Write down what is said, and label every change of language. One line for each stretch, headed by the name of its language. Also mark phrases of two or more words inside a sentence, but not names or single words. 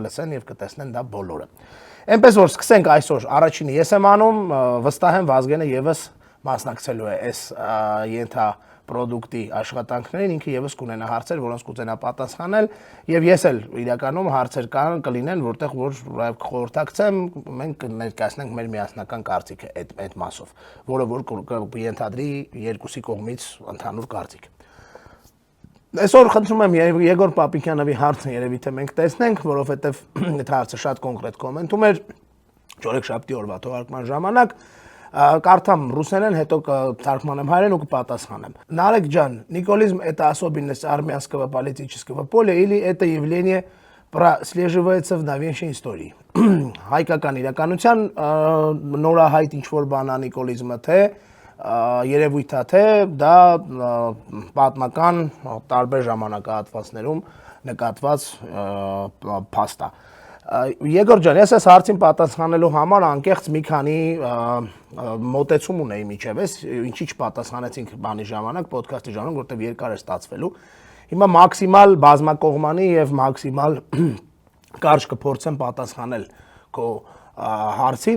Armenian: կլսեն եւ կտեսնեն դա բոլորը։ Էնպես որ սկսենք այսօր առաջինը ես եմ անում, վստահ եմ Վազգենը եւս մասնակցելու է այս ենթապրոդուկտի աշխատանքներին, ինքը եւս կունենա հարցեր, որոնց կուզենա պատասխանել, եւ ես էլ իրականում հարցեր կլինեն, որտեղ որ կխորհրդակցեմ, մենք կներկայացնենք մեր միասնական կարծիքը այդ մասով, որը որ կենթադրի երկուսի կողմից ընդհանուր կարծիք։ Այսօր խնդրում եմ Եգոր Պապիկյանովի հարցը երևի թե մենք տեսնենք, որովհետեւ այդ հարցը շատ կոնկրետ կոմենտում էր չորեքշաբթի օրվա թողարկման ժամանակ, կարդամ русերեն, հետո կթարգմանեմ հայերեն ու կպատասխանեմ։ Нарек ջան,
Russian: Николизм это особенность армянского политического поля или это явление прослеживается в новейшей истории։
Armenian: Հայկական իրականության նորահայտ ինչ-որ բան է նիկոլիզմը, թե երևույթ է, թե դա պատմական տարբեր ժամանակահատվածներում նկատված փաստ է։ Եգոր ջան, ես այս հարցին պատասխանելու համար անկեղծ մի քանի մոտեցում ունեի միջև, ինչի չպատասխանեցինք բանի ժամանակ, ոդքասթի ժամանակ, որտեղ երկար է ստացվելու։ Հիմա մաքսիմալ բազմակողմանի եւ մաքսիմալ կարճ կփորձեմ պատասխանել քո հարցին,